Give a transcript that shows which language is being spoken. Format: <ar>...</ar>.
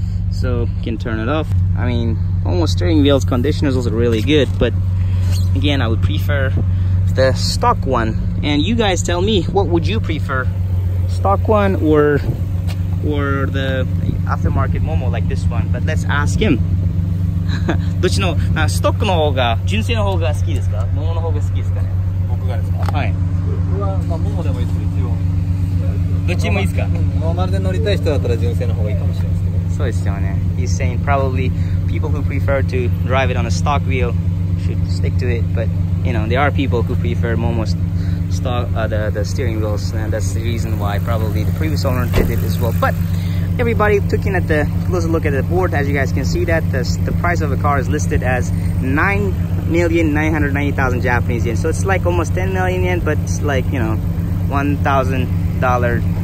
<en>So you can turn it off. I mean, almost steering wheel's condition is also really good, but again, I would prefer the stock one. And you guys tell me, what would you prefer, stock one or the aftermarket Momo like this one? But let's ask him.</en> <ja>どっちのストックの方が純正の方が好きですか？モモの方が好きですかね？僕がですか？はい。僕はまあモモでもいいですけど、一応どっちもいいですか？ノーマルで乗りたい人だったら純正の方がいいかもしれないですけど。そうですよね。</ja> <en>He's saying probably people who prefer to drive it on a stock wheel should stick to it, but you know, there are people who prefer Momo's stock the steering wheels, and that's the reason why probably the previous owner did it as well. But everybody taking at the closer look at the board, as you guys can see that the price of the car is listed as 9,990,000 Japanese yen. So it's like almost 10 million yen, but it's like, you know, $1,000.</en>